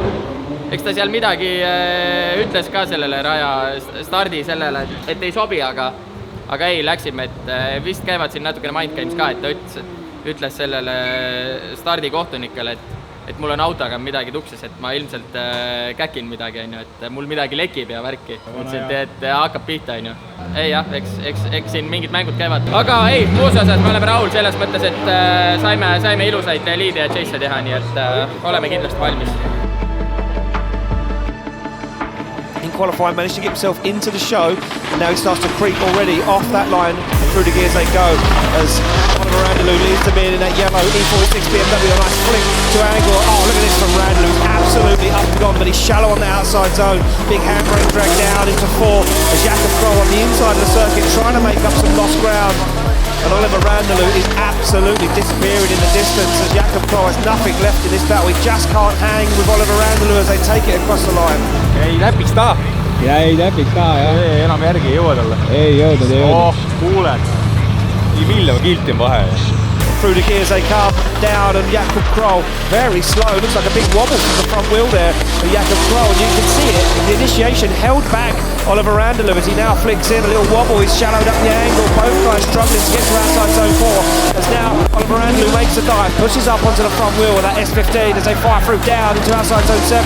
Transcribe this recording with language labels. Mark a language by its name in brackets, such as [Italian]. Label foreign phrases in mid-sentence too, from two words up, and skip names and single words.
[Estonian] Eks ta seal midagi ütles ka sellele raja stardi sellele, et ei sobi, aga ei, läksime, et vist käivad siin natukene [English] mind games [Estonian] ka, et ta ütles sellele stardi kohtunikele, et mul on autoga midagi tukses, et ma ilmselt käkin midagi, on ju, et mul midagi lekib ja värki. Mõtlesin, et hakkab pihta, on ju. Ei jah, eks siin mingid mängud käivad. Aga ei, muus osas me oleme rahul selles mõttes, et saime ilusaid liide ja chase'e teha, nii et oleme kindlasti valmis. [English] Qualifying managed to get himself into the show, and now he starts to creep already off that line through the gears they go as Oliver Randalou leads them in that yellow E46 BMW. A nice flick to angle. Oh, look at this from Randalou, absolutely up and gone, but he's shallow on the outside zone. Big handbrake drag down into 4 as Jakob Kroll on the inside of the circuit trying to make up some lost ground. And Oliver Randalou is absolutely disappearing in the distance as Jakob Kroll has nothing left in this battle. He just can't hang with Oliver Randalou as they take it across the line. [Estonian] Jäi täpiks taha. Jah. Ei, enam järgi ei jõua talle. Ei jõudnud. Oh, kuuled. Nii milleva kilti on vahe. [English] Through the gears they come down and Jakob Kroll very slow. Looks like a big wobble from the front wheel there for Jakob Kroll. And you can see it. The initiation held back Oliver Randalou as he now flicks in a little wobble. He's shallowed up the angle. Both guys struggling to get to outside zone 4. As now Oliver Randalou makes a dive, pushes up onto the front wheel with that S15 as they fire through down into outside zone 7.